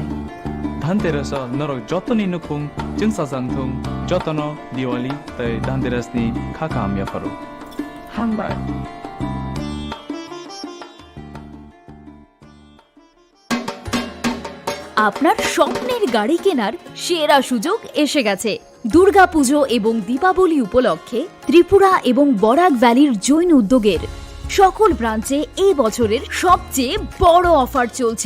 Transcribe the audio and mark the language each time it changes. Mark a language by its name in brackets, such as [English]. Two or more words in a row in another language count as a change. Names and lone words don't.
[Bodo] धनतेरस नरक जतनि नुखुं जोंसाजांथुं जतन दिवाली तै धनतेरसनि खाखाम याफारो हामबाय। [Bangla] আপনার স্বপ্নের গাড়ি কেনার সেরা সুযোগ এসে গেছে। দুর্গাপুজো এবং দীপাবলি উপলক্ষে ত্রিপুরা এবং বরাক ভ্যালির জৈন উদ্যোগের সকল ব্রাঞ্চে এই বছরের সবচেয়ে বড় অফার চলছে।